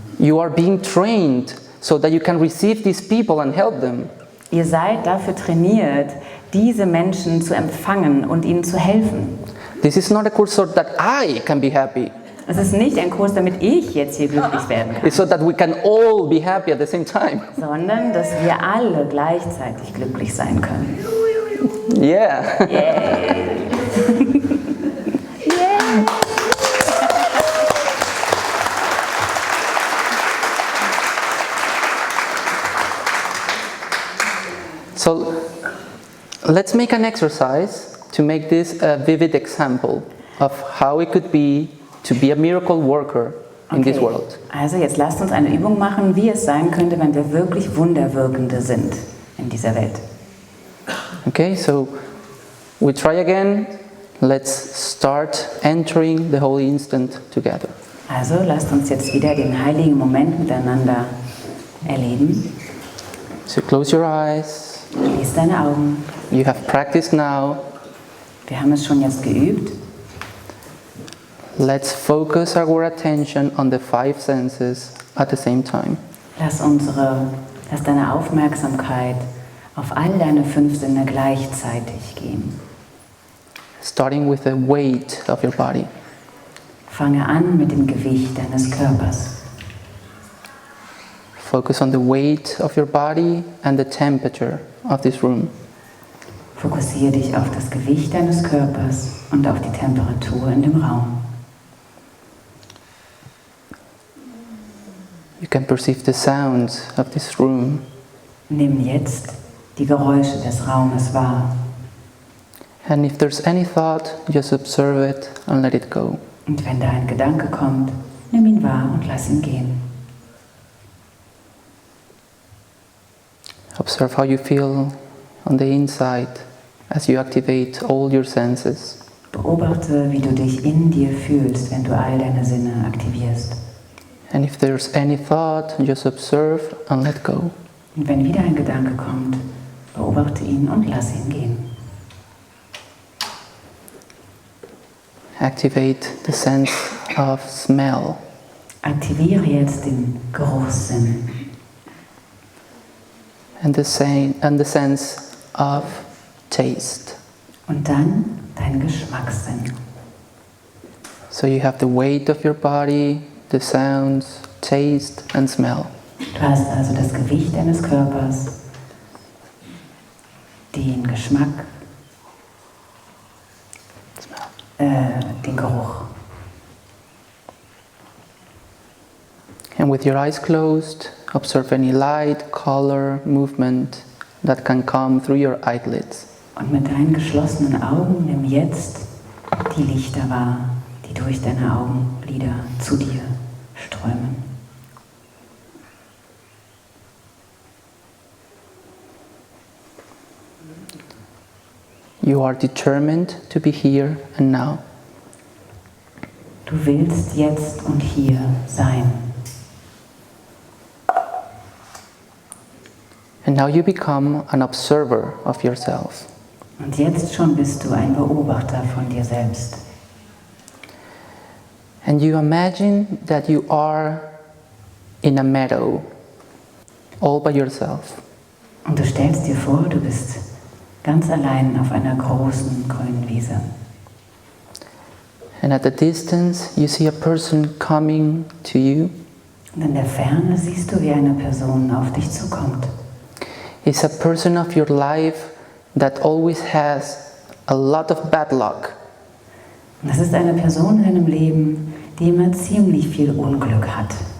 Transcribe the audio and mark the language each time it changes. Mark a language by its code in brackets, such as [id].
[en] You are being trained so that you can receive these people and help them. [de] Ihr seid dafür trainiert, diese Menschen zu empfangen und ihnen zu helfen. [en] This is not a course so that I can be happy. [de] Es ist nicht ein Kurs, damit ich jetzt hier glücklich werden kann, [en] It's so that we can all be happy at the same time. [de] sondern dass wir alle gleichzeitig glücklich sein können. Yeah. Yay! [en] So let's make an exercise to make this a vivid example of how it could be to be a miracle worker in this Okay. world. [de] Also jetzt lasst uns eine Übung machen, wie es sein könnte, wenn wir wirklich Wunderwirkende sind in dieser Welt. [en] Okay, so we try again. Let's start entering the holy instant together. [de] Also lasst uns jetzt wieder den heiligen Moment miteinander erleben. [en] So close your eyes. [de] Schließ deine Augen. [en] You have practiced now. [de] Wir haben es schon jetzt geübt. [en] Let's focus our attention on the 5 senses at the same time. [de] Lass deine Aufmerksamkeit auf all deine 5 Sinne gleichzeitig gehen. [en] Starting with the weight of your body. [de] Fange an mit dem Gewicht deines Körpers. [en] Focus on the weight of your body and the temperature of this room. [de] Fokussiere dich auf das Gewicht deines Körpers und auf die Temperatur in dem Raum. [en] You can perceive the sounds of this room. [de] Nimm jetzt die Geräusche des Raumes wahr. [en] And if there's any thought, just observe it and let it go. [de] Und wenn da ein Gedanke kommt, nimm ihn wahr und lass ihn gehen. [en] Observe how you feel on the inside as you activate all your senses. [de] Beobachte, wie du dich in dir fühlst, wenn du all deine Sinne aktivierst. [en] And if there's any thought, just observe and let go. [de] Und wenn wieder ein Gedanke kommt, beobachte ihn und lass ihn gehen. [en] Activate the sense of smell. [de] Aktiviere jetzt den Geruchssinn [en] And the sense of taste. [de] und dann deinen Geschmackssinn. [en] So you have the weight of your body, the sounds, taste and smell. [de] Du hast also das Gewicht deines Körpers, den Geschmack, den Geruch. [en] And with your eyes closed, observe any light, color, movement that can come through your eyelids. [de] Und mit deinen geschlossenen Augen nimm jetzt die Lichter wahr, die durch deine Augenlider zu dir strömen. [en] You are determined to be here and now. [de] Du willst jetzt und hier sein. [en] And now you become an observer of yourself. [de] Und jetzt schon bist du ein Beobachter von dir selbst. [en] And you imagine that you are in a meadow, all by yourself. [de] Und du stellst dir vor, du bist ganz allein auf einer großen grünen Wiese. [en] And at the distance you see a person coming to you. [de] Und in der Ferne siehst du, wie eine Person auf dich zukommt. [en] It's a person of your life that always has a lot of bad luck. [de] Und das ist eine Person in deinem Leben, die immer ziemlich viel Unglück hat.